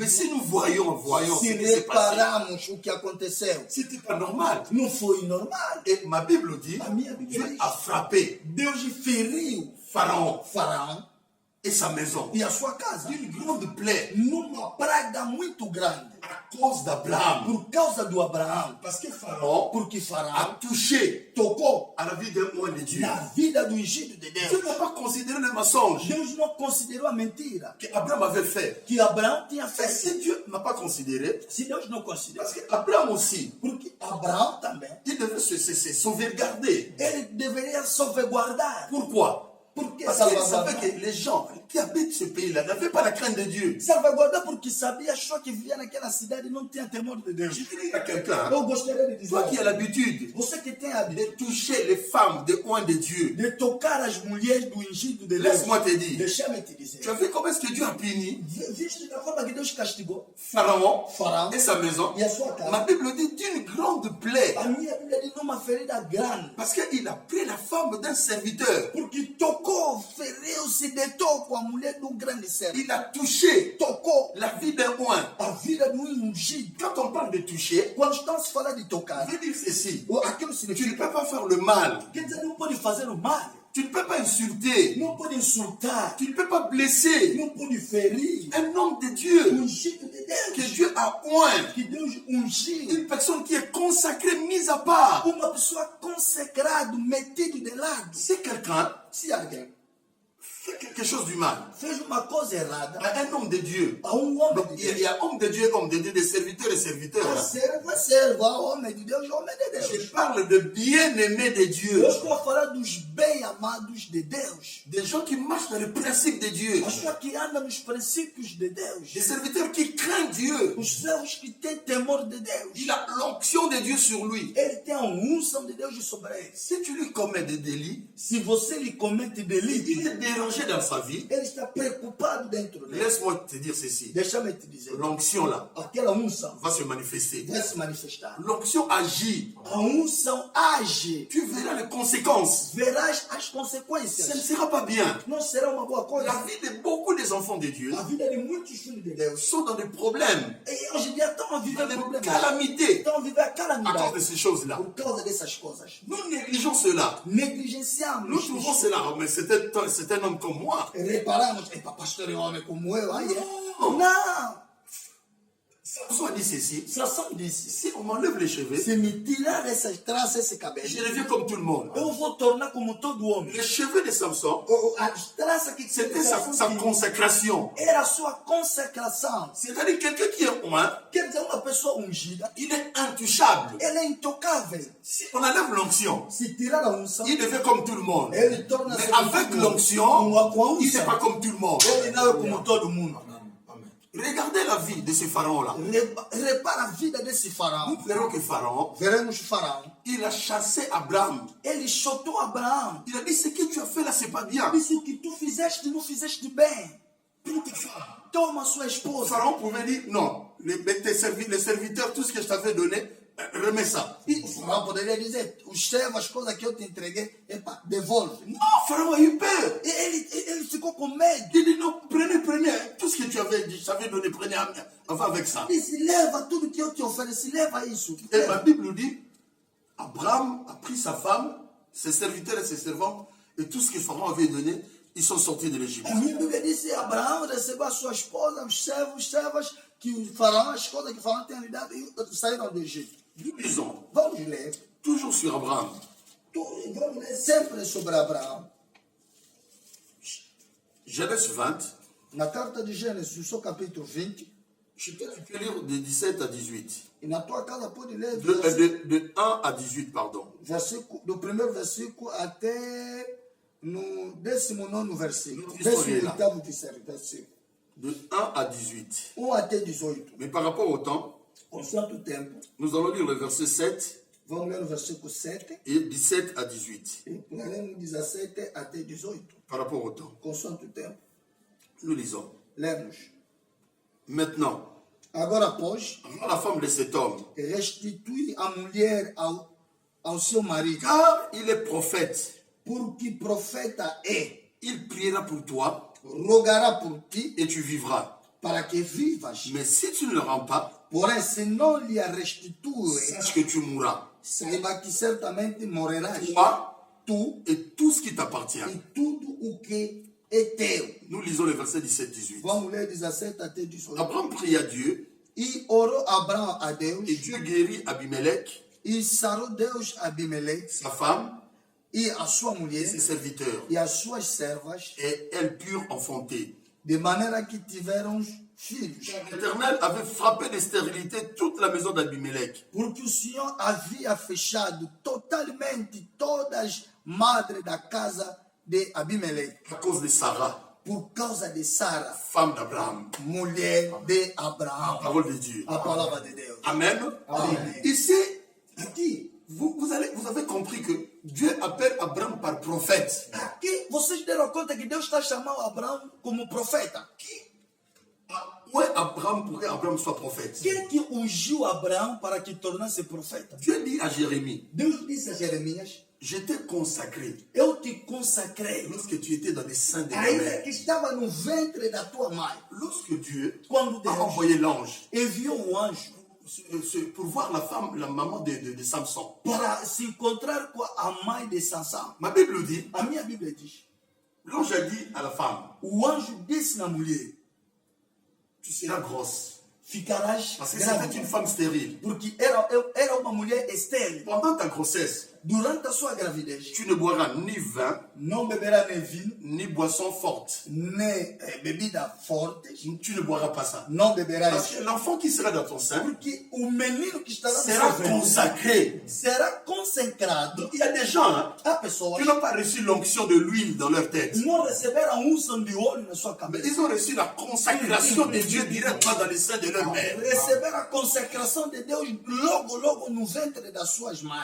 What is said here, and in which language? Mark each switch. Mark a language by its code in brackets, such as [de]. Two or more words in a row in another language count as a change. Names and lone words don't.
[fr] Mais si nous voyons [pt] se [fr] ce qui s'est passé, [pt] repararmos o que aconteceu, [fr] c'était pas normal. [pt] não foi normal. [fr] Et ma Bible dit, [pt] A minha Bíblia [fr] Dieu [pt] diz, [fr] a frappé [pt] Deus feriu [fr] Pharaon [pt] Faraó [fr] et sa maison [pt] e a sua casa [fr] d'une grande plaie [pt] numa praga muito grande [fr] à cause d'Abraham. [pt] por causa do Abraão. [fr] Parce que Pharaon [pt] Porque [fr] a [pt] Faraó [fr] touché [pt] tocou [fr] à la vie d'un homme de Dieu. [pt] na vida do ungido de [fr] Dieu [pt] Deus. [fr] n'a pas considéré le mensonge [pt] Deus não considerou a mentira [fr] qu'Abraham avait fait. [pt] que Abraão tinha [fr] Et [pt] feito. [fr] si Dieu n'a pas considéré, [pt] Se Deus não considerou, [fr] parce qu'Abraham aussi, [pt] porque Abraão também, [fr] il devait se sauvegarder. [pt] ele deveria salvaguardar. [fr] Pourquoi? [pt] Por quê? [fr] Parce qu'il savait que les gens qui habitent ce pays-là n'avaient pas la crainte de Dieu. [pt] Salvaguardar porque sabia só que vivia naquela cidade e não tinha temor de Deus. [fr] Je dirais à quelqu'un, [pt] Eu gostaria de dizer, [fr] toi qui as l'habitude [pt] você que tem a [fr] de toucher les femmes de loin de Dieu, [pt] de tocar as mulheres do ungido de Deus, [fr] laisse-moi te dire, [pt] deixa-me te dizer. [fr] tu as vu comment est-ce que Dieu a puni [pt] Viste da forma que Deus castigou [fr] Pharaon et sa maison? [pt] e a sua casa. [fr] Ma Bible dit d'une grande plaie. [pt] A minha Bíblia diz numa ferida grande. [fr] Parce qu'il a pris la femme d'un serviteur. [pt] Porque tocou, feriu, se deitou com a mulher de um grande servo. [fr] Il a touché [pt] Tocou [fr] la vie d'un oint. [pt] a vida de um ungido. [fr] Quand on parle de toucher, [pt] Quando estamos a falar de tocar, [fr] je veux dire ceci. [pt] aquilo [fr] Tu [pt] significa [fr] ne peux pas faire le mal. [pt] quer dizer, não pode fazer o mal, [fr] Tu ne peux pas insulter. [pt] não pode insultar, [fr] Tu ne peux pas blesser [pt] não pode ferir. [fr] un homme de Dieu [pt] Ungido de [fr] que [pt] Deus, [fr] Dieu a oint. [pt] que Deus ungiu. [fr] Une personne qui est consacrée, mise à part. [pt] Uma pessoa consagrada, metido de lado. [fr] Si quelqu'un [pt] Se alguém [fr] fait quelque chose du mal [pt] fez uma coisa errada [fr] à un homme de Dieu, [pt] a homem [fr] donc, [pt] de [fr] il [pt] Deus, [fr] y a homme de Dieu, des serviteurs et serviteurs. [pt] a [fr] Là. [pt] servo é servo, a homem de Deus, homem de [fr] Je [pt] Deus. [fr] parle de bien-aimés de Dieu. [pt] Eu estou a falar dos bem-amados de Deus. [fr] Des gens qui marchent dans le principe de Dieu. [pt] As pessoas que andam nos princípios de Deus. [fr] Des serviteurs qui craignent Dieu. [pt] Os servos que têm temor de Deus. [fr] Il a l'onction de Dieu sur lui. [pt] Ele tem a unção de Deus sobre ele. [fr] Si tu lui commets des délits, [pt] Se você lhe comete delito, [fr] il est dérangé dans sa vie. [pt] ele está preocupado dentro dele. [fr] Laisse-moi te dire ceci. [pt] Deixa-me te dizer. [fr] L'onction là [pt] Aquela unção [fr] va se manifester. [pt] vai se manifestar. [fr] L'onction agit. [pt] A unção age. [fr] Tu verras les conséquences. [pt] Verás as [fr] Ça ne [pt] consequências. [fr] sera pas bien. [pt] Não será uma boa coisa. [fr] La vie de beaucoup des enfants de Dieu [pt] A vida de muitos filhos de Deus. [fr] sont dans des problèmes, [pt] E hoje em dia estão a [fr] dans [pt] viver [fr] des [pt] problemas. [fr] calamités [pt] Estão a viver a [fr] à cause de [pt] calamidade [fr] ces choses-là. [pt] por causa dessas coisas. [fr] Nous négligeons cela. [pt] Negligenciamos. [fr] Nous trouvons cela. Oh, mais c'est un homme comme moi. [pt] Reparamos, epa, pastor é um homem como eu, aí é. Não. Não. [fr] Samson a dit ceci. [pt] Sansão disse, [fr] Si on m'enlève les cheveux, [pt] se me tirar essas tranças, esse cabelo, [fr] je deviens comme tout le monde. [pt] eu vou tornar como todo homem. [fr] Les cheveux de Samson, [pt] As tranças que [fr] c'était sa consacration. [pt] era a sua consacração. [fr] C'est-à-dire quelqu'un qui est loin, [pt] Quer dizer, uma pessoa ungida, [fr] il est intouchable. [pt] ele é intocável. [fr] Si on enlève l'onction, [pt] Se tirar a unção, [fr] il devient comme tout le monde. [pt] ele torna-se [fr] Mais avec l'onction, [pt] com a [fr] il n'est pas [pt] unção. [fr] comme tout le monde. [pt] Ele não é como todo mundo. [fr] Regardez la vie de ce pharaon-là. [pt] Repara a vida desse faraó. [fr] Nous verrons que Pharaon, [pt] Veremos o faraó. [fr] il a chassé Abraham. [pt] Ele chutou Abraão. [fr] Il a dit, ce que tu as fait là, c'est pas bien. [pt] Disse o que tu fizeste, não fizeste bem. Toma sua esposa. [fr] Pharaon pouvait dire, non, les serviteurs, tout ce que je t'avais donné, remets ça. [pt] E o faraó poderia dizer, os servos, as coisas que eu te entreguei, epa, devolve. [fr] Non, Pharaon a eu peur. [pt] E ele ficou com medo. [fr] Il dit, non, prenez, tout ce que tu avais dit, je t'avais donné, prenez, on va avec ça. [pt] Disse, leva tudo que eu te ofereci, leva isso. [fr] Et la Bible nous dit, Abraham a pris sa femme, ses serviteurs et ses servantes, et tout ce que Pharaon avait donné, ils sont sortis de l'Égypte. [pt] A minha Bíblia disse, Abraão recebeu a sua esposa, os servos, servas, que o faraó, as coisas que o faraó tinha lhe dado, e saíram do Egito. [fr] Nous lisons, [pt] Vamos ler. [fr] toujours sur Abraham. [pt] Vamos ler sempre sobre Abraão. [fr] Genèse 20, [pt] Na carta de Gênesis, no seu capítulo 20, [fr] je peux lire de 17 à 18. [pt] e na tua casa pode ler [fr] De 1 à 18, pardon. [pt] do primeiro versículo até no 19º versículo. Isso aí, lá. 18º versículo. [fr] De 1 à 18. [pt] 1 até 18. [fr] Mais par rapport au temps, [pt] Constante o tempo. [fr] nous allons lire le verset 7 [pt] Vamos ler o versículo 7 [fr] et 17 à 18. [pt] e leremos 17 até 18. [fr] Par rapport au temps. [pt] Constante o tempo. [fr] Nous lisons. [pt] Lemos. [fr] Maintenant, [pt] Agora, pois, [fr] rends la femme de cet homme, [pt] restitui a mulher ao seu marido, [fr] car il est prophète. [pt] porque profeta é. [fr] Il priera pour toi [pt] Rogará por ti [fr] et tu vivras. [pt] para que vivas. [fr] Mais si tu ne le rends pas, [pt] Porém, se não lhe a restitui, [fr] sache que tu mourras. [pt] saiba que certamente morrerás. [fr] Toi [pt] Tu [fr] et tout ce qui t'appartient. [pt] e tudo o que é teu. [fr] Nous lisons les versets 17-18. [pt] Vamos ler 17 até 18. [fr] Abraham pria Dieu [pt] E orou Abraão a Deus, [fr] et Dieu guérit Abimelech, [pt] e sarou Deus Abimeleque, [fr] sa femme [pt] e a sua [fr] et [pt] mulher, [fr] ses serviteurs. [pt] e as suas servas, [fr] Et elles purent enfanter. [pt] de maneira que tiveram filhos. [fr] L'Éternel avait frappé de stérilité toute la maison d'Abimelech. [pt] Porque o Senhor havia fechado totalmente todas as madres da casa de Abimelech, [fr] à cause de Sarah, [pt] por causa de Sara, [fr] femme d'Abraham. [pt] mulher de Abraão. [fr] Parole de Dieu. [pt] A palavra de Deus. [fr] Amen. [pt] Amen. [fr] Ici, [pt] Aqui, [fr] vous avez compris que Dieu appelle Abraham par prophète. [pt] aqui vocês deram conta que Deus está chamando Abraão como profeta. [fr] Où est Abraham pour qu'Abraham soit prophète? [pt] Quem que ungiu Abraão para que tornasse profeta? [fr] Dieu dit à Jérémie, [pt] Deus disse a Jeremias, [fr] je t'ai consacré [pt] eu te consacrei. [fr] lorsque tu étais dans les seins de ta [pt] Ainda [fr] mère. [pt] que estava no ventre da tua mãe, [fr] Lorsque Dieu [pt] quando [fr] a [pt] Deus [fr] envoyé l'ange [pt] enviou um anjo [fr] pour voir la femme, la maman de Samson, [pt] para se encontrar com a mãe de Sansão. [fr] ma Bible dit, [pt] A minha Bíblia diz, [fr] l'ange a dit à la femme, [pt] o anjo disse na mulher, [fr] tu seras grosse. [pt] ficarás [fr] Parce que c'était une [pt] grávida. [fr] femme stérile. [pt] Porque era uma mulher estéril. [fr] Pendant ta grossesse, [pt] Durante a sua gravidez, [fr] tu ne boiras ni vin, [pt] não beberá nem vinho, [fr] ni boisson forte. [pt] nem bebida forte, [fr] Tu ne boiras pas ça. [pt] não beberá [fr] Parce [pt] isso. [fr] que l'enfant qui sera dans ton sein [pt] Porque o menino que estará no [fr] sera [pt] seu ventre [fr] consacré. [pt] será consecrado. [fr] Il y a des gens hein, [pt] Há pessoas [fr] qui n'ont pas reçu l'onction de l'huile dans leur tête. [pt] que não receberam unção de óleo na sua [fr] Mais [pt] cabeça. [fr] ils ont reçu la consacration de Dieu directement dans les seins de leur mère. [pt] Receberam a consecração de Deus logo no ventre das suas mães.